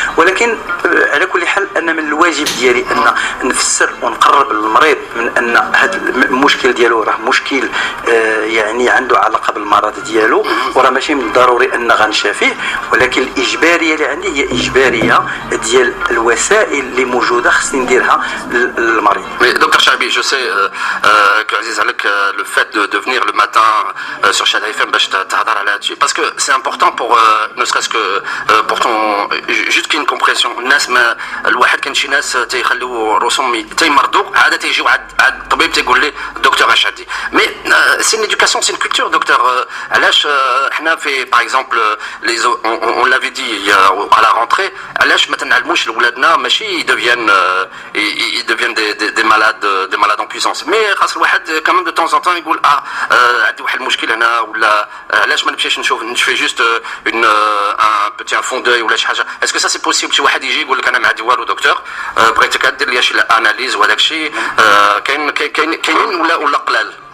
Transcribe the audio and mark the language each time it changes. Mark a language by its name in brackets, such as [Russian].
[Arabic] ولكن على كل حال ان من الواجب ديالي ان نفسر ونقرب للمريض من ان هذا المشكل ديالو راه مشكل يعني عنده علاقه بالمرض ديالو، وراه ماشي من الضروري ان غنشافيه. ولكن الاجباريه اللي عندي هي اجباريه ديال الوسائل اللي موجوده خصني نديرها للمريض. [French] Docteur Chabi, je sais que Aziz Alek, le fait de venir le matin sur Shada FM, là-dessus, parce que c'est important pour, ne serait-ce que pour ton, juste qu'il y ait une compréhension. [Arabic] الناس ما الواحد كان شي ناس تيخليو رسوم تيمرضوا عاده تيجيو عند الطبيب تيقول لي دكتور اش عندي. [French] مي سي une éducation, c'est une culture, docteur. [Arabic] علاش حنا في [French] par exemple les on l'avait dit à la rentrée, [Arabic] علاش ما تنعلموش لولادنا ماشي [French] ils deviennent des malades en puissance. [Arabic] Mais خاص الواحد [French] quand même de temps en temps [Arabic] يقول عندي واحد المشكل هنا، ولا علاش ما نمشيش نشوف [French] juste un petit fond d'œil [Arabic] ولا شي حاجه. [French] Est-ce que ça c'est possible؟ [Arabic] شي واحد يجي يقول لك انا ما عندي والو دكتور، بغيتك دير لي شي اناليز وهذاك الشيء، كاينين ولا قلال؟